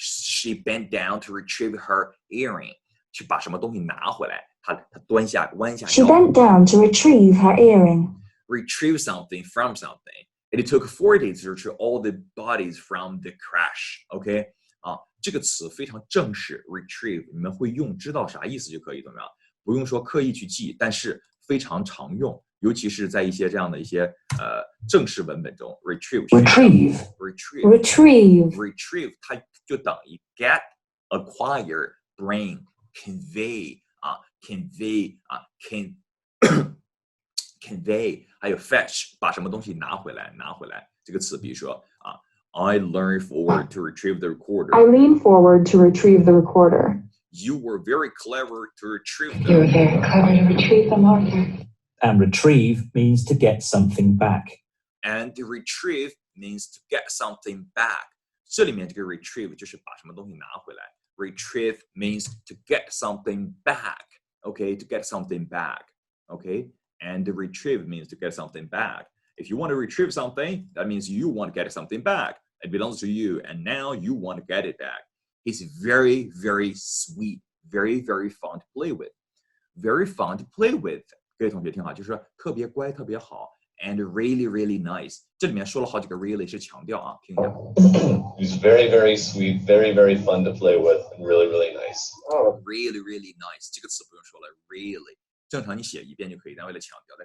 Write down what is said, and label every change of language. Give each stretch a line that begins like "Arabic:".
English: She bent down to retrieve her earring.
Chinese: 去把什么东西拿回来，她弯下腰。
English: She bent down to retrieve her earring. Retrieve something from something.It took 4 days to retrieve all the bodies from the crash. OK
Chinese: 这个词非常正式 ，retrieve 你们会用，知道啥意思就可以，怎么样？不用说刻意去记，但是非常常用，尤其是在一些这样的一些正式文本中 ，retrieve
English: Retrieve.
Chinese: 它就等于 get、acquire、bring、convey 啊 ，convey 啊 convey， 还有 fetch， 把什么东西拿回来这个词，比如说
English: I lean forward to retrieve the recorder. I lean forward to retrieve the recorder. You were very clever to retrieve You were the very clever to retrieve the marker. And retrieve means to get something back. And to retrieve means to get something back.
Chinese: 这里面这个 retrieve 就是把什么东西拿回来。
English: Retrieve means to get something back. Okay, to get something back. Okay, and to retrieve means to get something back. If you want to retrieve something, that means you want to get something back. It belongs to you, and now you want to get it back. He's very, very sweet, very, very fun to play with. Very fun to play with.
Chinese: 各位同学听好，就是说特别乖，特别好 ，
English: and really, really nice.
Chinese: 这里面说了好几个 really 是强调啊，听一下。
English: He's very, very sweet, very, very fun to play with, and really, really nice. Really, really nice.
Chinese: 这个词不用说了 ，really。正常你写一遍就可以，但为了强调，